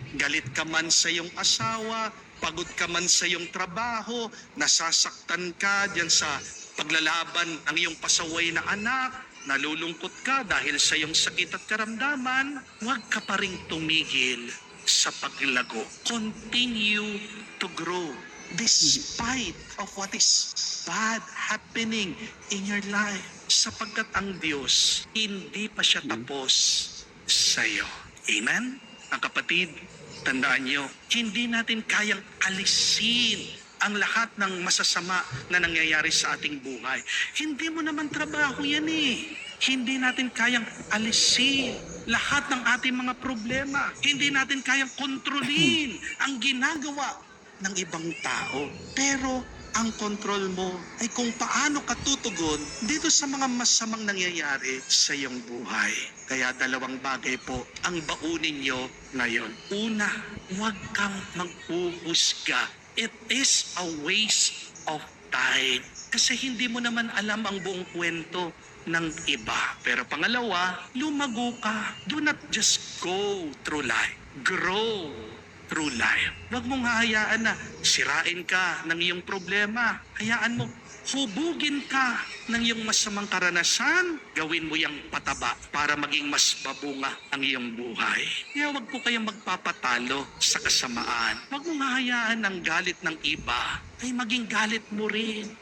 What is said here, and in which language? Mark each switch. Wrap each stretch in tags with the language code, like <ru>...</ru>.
<tl>Galit ka man sa iyong asawa, pagod ka man sa iyong trabaho, nasasaktan ka diyan sa paglalaban ng iyong pasaway na anak, nalulungkot ka dahil sa iyong sakit at karamdaman, huwag ka pa ring tumigil sa paglago.</tl> <en>Continue to grow despite of what is bad happening in your life.</en> <tl>Sapagkat ang Diyos, hindi pa siya tapos sa iyo. Amen? Ang kapatid, tandaan nyo, hindi natin kayang alisin ang lahat ng masasama na nangyayari sa ating buhay. Hindi mo naman trabaho yan Hindi natin kayang alisin lahat ng ating mga problema. Hindi natin kayang kontrolin ang ginagawa ng ibang tao. Pero ang kontrol mo ay kung paano ka tutugon dito sa mga masamang nangyayari sa iyong buhay. Kaya dalawang bagay po ang baunin nyo ngayon. Una, huwag kang maghuhusga.</tl> <en>It is a waste of time.</en> <tl>Kasi hindi mo naman alam ang buong kwento ng iba. Pero pangalawa, lumago ka.</tl> <en>Do not just go through life. Grow through life.</en> <tl>Huwag mong hahayaan na sirain ka ng iyong problema. Hayaan mo, hubugin ka ng iyong masamang karanasan. Gawin mo yung pataba para maging mas babunga ang iyong buhay. Kaya huwag po kayong magpapatalo sa kasamaan. Huwag mong hahayaan ang galit ng iba ay maging galit mo rin.</tl>